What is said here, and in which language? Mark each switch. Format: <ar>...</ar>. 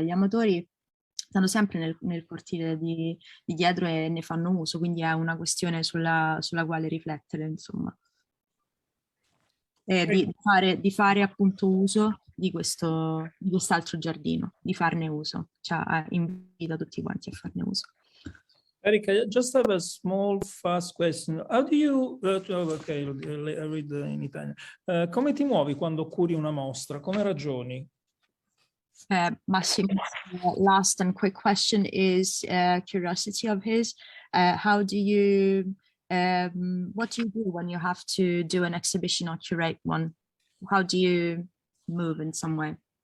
<it>Gli amatori stanno sempre nel cortile di dietro e ne fanno uso, quindi è una questione sulla quale riflettere, insomma. Di fare appunto uso di quest'altro giardino, di farne uso. Cioè, invito tutti quanti a farne uso.</it> <en>Erik, I just have a small, fast question. How do you, okay, I read in Italian.</en> <it>Come ti muovi quando curi una mostra? Come ragioni?</it> <en>Massimo's last and quick question is curiosity of his. How do you, what do you do when you have to do an exhibition or curate one? How do you move in some way?</en>